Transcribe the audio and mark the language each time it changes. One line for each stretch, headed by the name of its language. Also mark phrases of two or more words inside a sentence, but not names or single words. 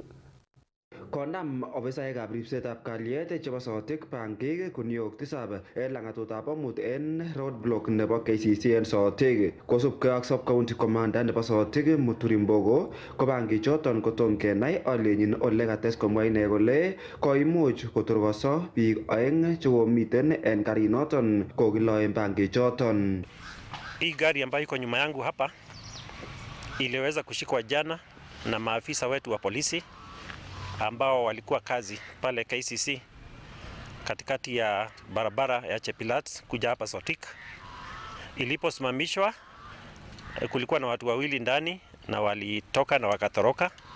Kalenjin: Konam ofisaekab ripsetab kalyet chebo Sotik bangik kuniok 7 en lang'atutab amut en roadblock nebo KCC en Sotik. Kosubkei ak
English: sub-county commander
Kalenjin: nebo Sotik Muturi Mbogo ko bangichoton kotom kenai alyenyin ole kates komwa ine kole koimuch kotorkoso biik aeng chekomiten en karinoton kokiloen bangichoton.
Swahili: Hii gari ambayo iko nyuma yangu hapa iliweza kushikwa jana na maafisa wetu wa polisi ambao walikuwa kazi pale KCC katikati ya barabara ya Chepilat kuja hapa Sotik. Iliposimamishwa kulikuwa na watu wawili ndani na walitoka na wakatoroka.